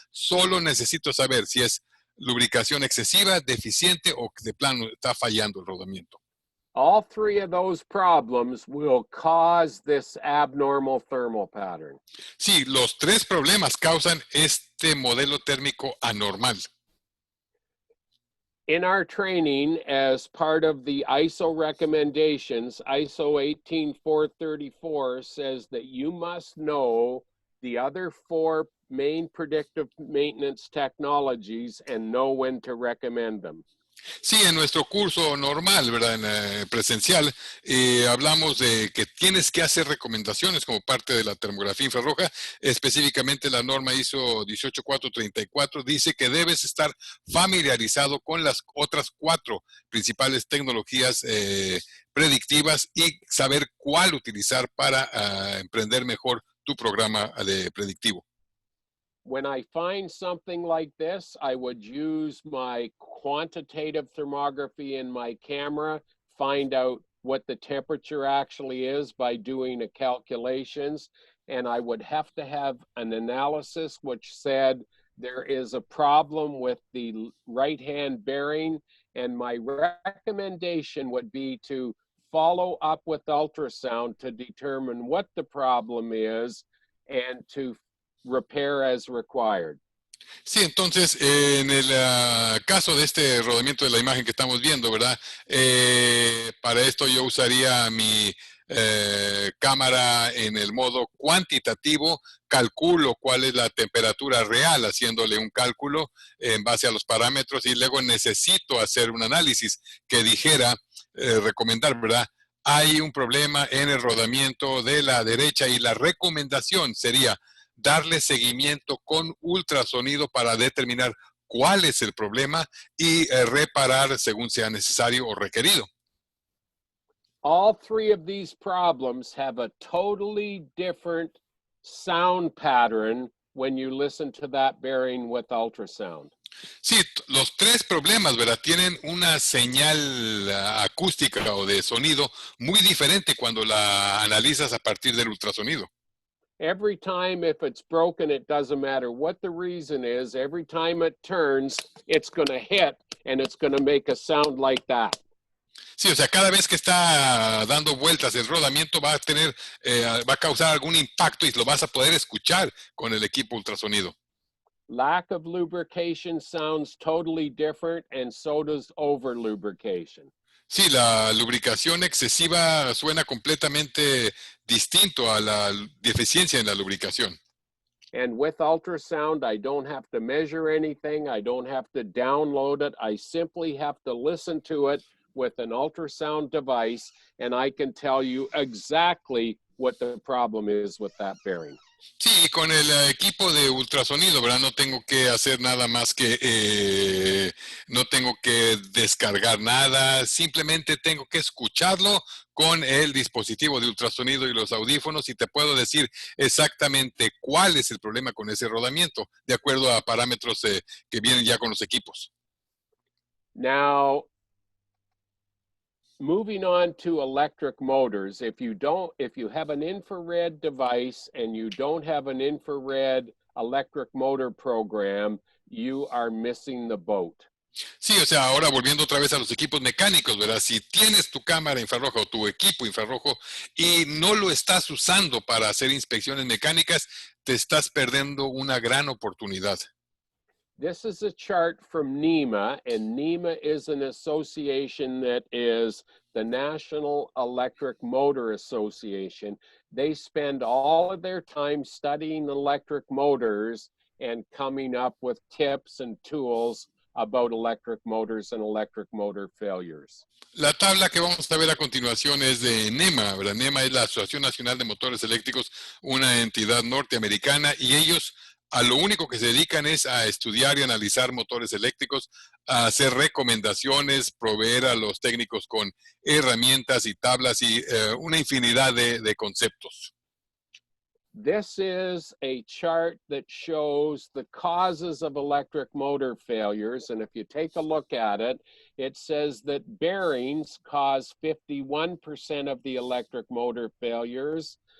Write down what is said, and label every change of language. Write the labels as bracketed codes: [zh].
[es] Solo necesito saber si es lubricación excesiva, deficiente o de plano está fallando el rodamiento. [en] All three of those problems will cause this abnormal thermal pattern. [es] Sí, los tres problemas causan este modelo térmico anormal. [en] In our training, as part of the ISO recommendations, ISO 18434 says that you must know the other four main predictive maintenance technologies and know when to recommend them. [es] Sí, en nuestro curso normal, ¿verdad? En presencial, hablamos de que tienes que hacer recomendaciones como parte de la termografía infrarroja. Específicamente la norma ISO 18434 dice que debes estar familiarizado con las otras cuatro principales tecnologías predictivas y saber cuál utilizar para emprender mejor tu programa de predictivo. [en] When I find something like this, I would use my quantitative thermography in my camera, find out what the temperature actually is by doing a calculations. And I would have to have an analysis which said there is a problem with the right-hand bearing. And my recommendation would be to follow up with ultrasound to determine what the problem is and to repair as required. [es] Sí, entonces, en el caso de este rodamiento de la imagen que estamos viendo, ¿verdad? Para esto yo usaría mi cámara en el modo cuantitativo, calculo cuál es la temperatura real, haciéndole un cálculo en base a los parámetros y luego necesito hacer un análisis que dijera, recomendar, ¿verdad? Hay un problema en el rodamiento de la derecha y la recomendación sería darle seguimiento con ultrasonido para determinar cuál es el problema y reparar según sea necesario o requerido. [en] All three of these problems have a totally different sound pattern when you listen to that bearing with ultrasound. [es] Sí, los tres problemas, ¿verdad? Tienen una señal acústica o de sonido muy diferente cuando la analizas a partir del ultrasonido. [en] Every time, if it's broken, it doesn't matter what the reason is, every time it turns, it's going to hit and it's going to make a sound like that. [es] Sí, o sea, cada vez que está dando vueltas el rodamiento va a tener, va a causar algún impacto y lo vas a poder escuchar con el equipo ultrasonido. [en] Lack of lubrication sounds totally different, and so does over lubrication. [es] Sí, la lubricación excesiva suena completamente distinto a la deficiencia en la lubricación. [en] And with ultrasound, I don't have to measure anything. I don't have to download it. I simply have to listen to it with an ultrasound device, and I can tell you exactly what the problem is with that bearing. [es] Sí, y con el equipo de ultrasonido, ¿verdad? No tengo que hacer nada más que, no tengo que descargar nada, simplemente tengo que escucharlo con el dispositivo de ultrasonido y los audífonos y te puedo decir exactamente cuál es el problema con ese rodamiento, de acuerdo a parámetros que vienen ya con los equipos. [en] Now, moving on to electric motors, if you have an infrared device and you don't have an infrared electric motor program, you are missing the boat. [es] Sí, o sea, ahora volviendo otra vez a los equipos mecánicos, ¿verdad? Si tienes tu cámara infrarroja o tu equipo infrarrojo y no lo estás usando para hacer inspecciones mecánicas, te estás perdiendo una gran oportunidad. [en] This is a chart from NEMA, and NEMA is an association that is the National Electric Motor Association. They spend all of their time studying electric motors and coming up with tips and tools about electric motors and electric motor failures. [es] La tabla que vamos a ver a continuación es de NEMA, ¿verdad? NEMA es la Asociación Nacional de Motores Eléctricos, una entidad norteamericana, y ellos a lo único que se dedican es a estudiar y analizar motores eléctricos, a hacer recomendaciones, proveer a los técnicos con herramientas y tablas y una infinidad de conceptos. [en] This is a chart that shows the causes of electric motor failures. And if you take a look at it, it says that bearings cause 51% of the electric motor failures.